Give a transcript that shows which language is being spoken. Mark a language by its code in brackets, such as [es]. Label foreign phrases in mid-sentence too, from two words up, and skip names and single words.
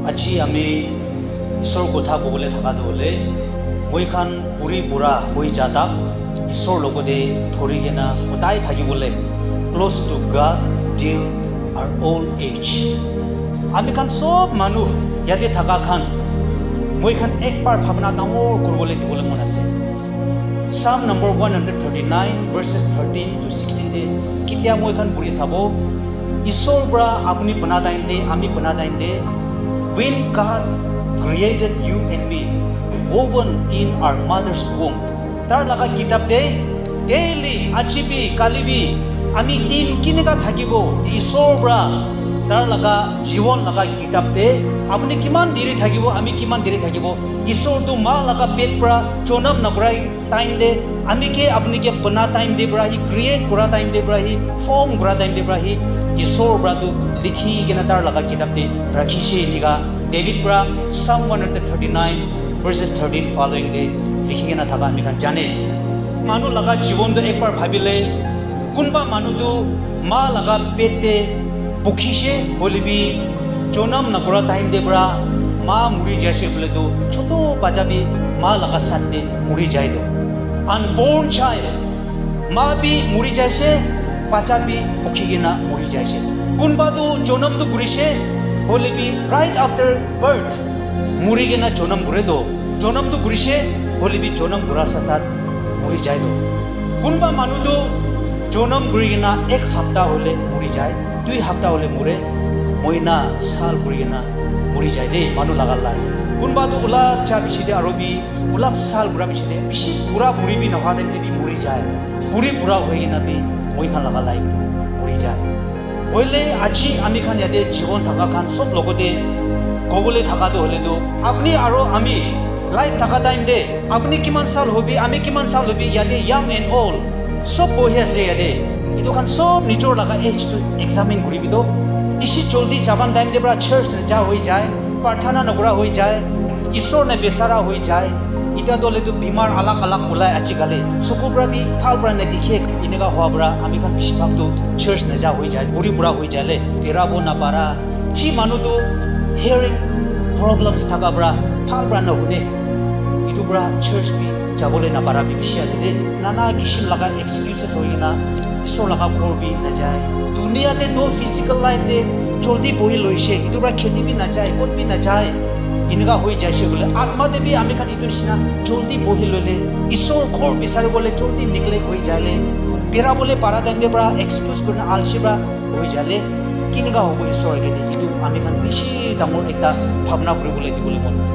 [nag] Aji ami isor kotha bole thaka dole moi khan puri pura hoi jata isor logode thori gena otai thaki bole [en] close to God till our old age. [nag] Ami khan sob manu yate thaka khan moi khan ekbar bhabna dangor korbole dibole mon ase. [en] Psalm number 139 verses 13 to 16 [nag] de kitia moi khan puri sabo isor bra apni bana dainde ami bana dainde [en] when God created you and me woven in our mother's womb [nag] tar laga kitab de daily achibi kalibi ami tin kinega thakibo isor bra tar laga jiwon laga kitab de apni kiman diri thakibo ami kiman diri thakibo isor tu ma laga pet bra chonam nabrai time de ami ke apni ke bana time de bra hi create kura time de bra hi form kura time de bra hi isor bra tu likhi gena tar laga kitab de rakhi she niga David bra Psalm 139 verses 13 following de likhi gena thaba ami kan jane manu laga jibon do ekbar bhabile kunba manu tu ma laga pete bukhishe bolibi chonam na kura time de bra ma muri jaise bole to choto bajabi ma laga satte muri jai do [en] unborn child [nag] ma bi muri jaise pachabi bukhigena muri jaise kunba tu chonam tu gurise bolibi [en] right after birth [nag] muri gena chonam gure do chonam tu gurise bolibi chonam gura sasat muri jai do kunba manu tu chonam guri gena ek hafta hole muri jai dui hafta hole mure moina sal guri gena muri jai de manu lagal lai kunba tu ulap cha bichide arobi ulap sal gura bichide bishi pura muri bi naha de bi muri jai puri pura hoi na bi moi khan lagal lai tu muri jai oile aji ami khan yade jibon thaka khan sob logode gogole thaka do hole do apni aro ami life thaka time de apni kiman sal hobi ami kiman sal hobi yade [en] young and old [nag] sob bohi ase yade itu kan sob nijor laga age [en] to examine [nag] kuri bido isi joldi jaban time de bra church na ja hoi jai parthana nagura hoi jai isor na besara hoi jai ita dole tu bimar alak alak mulai achi gale sukubra bi phalbra na dikhe inega hwabra ami kan bishbab tu church na ja hoi jai puri pura hoi jale tera bo na para chi manu tu [en] hearing problems [nag] thaka bra phalbra na hune itu bra church bi jabole na para bi bishya de nana kishim laga excuses hoina isor laga khor bi na jai dunia te do [en] physical life [nag] de joldi bohi loise itu bra kheti bi na jai kot bi na jai inega hoi jaise bole atma de bi ami kan itu sina joldi bohi lole isor khor bisare bole joldi neglect hoi jale pera bole para dande bra excuse kurna alshi bra hoi jale kinega hobo isor ge de itu ami kan bishi damor ekta bhabna kori bole di bole mon